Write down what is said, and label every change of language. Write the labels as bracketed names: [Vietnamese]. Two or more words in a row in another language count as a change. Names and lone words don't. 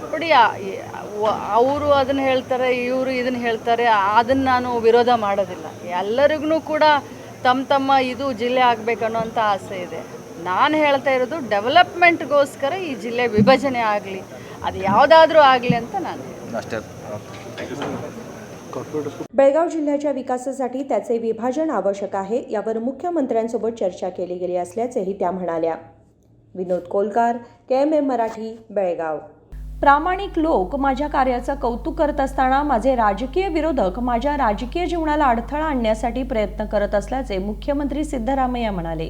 [Kannada] ನೋಡಿ, ಅವರು ಅದನ್ನು ಹೇಳ್ತಾರೆ, ಇವರು ಇದನ್ನು ಹೇಳ್ತಾರೆ, ಅದನ್ನು ನಾನು ವಿರೋಧ ಮಾಡೋದಿಲ್ಲ. ಎಲ್ಲರಿಗೂ ಕೂಡ ತಮ್ಮ ಇದು ಜಿಲ್ಲೆ ಆಗಬೇಕನ್ನೋಂಥ ಆಸೆ ಇದೆ. ನಾನು ಹೇಳ್ತಾ ಇರೋದು ಡೆವಲಪ್ಮೆಂಟ್ಗೋಸ್ಕರ ಈ ಜಿಲ್ಲೆ विभाजने ಆಗಲಿ, ಅದು ಯಾವುದಾದ್ರೂ ಆಗಲಿ ಅಂತ ನಾನು ಅಷ್ಟೇ. [Marathi] बेळगाव जिल्ह्याच्या विकासासाठी त्याचे विभाजन आवश्यक आहे, यावर मुख्यमंत्र्यांसोबत चर्चा केली गेली असल्याचेही त्या म्हणाल्या. विनोद कोलकार, KMM मराठी, बेळगाव. प्रामाणिक लोक माझ्या कार्याचं कौतुक करत असताना माझे राजकीय विरोधक माझ्या राजकीय जीवनाला अडथळा आणण्यासाठी प्रयत्न करत असल्याचे मुख्यमंत्री सिद्धरामय्या म्हणाले.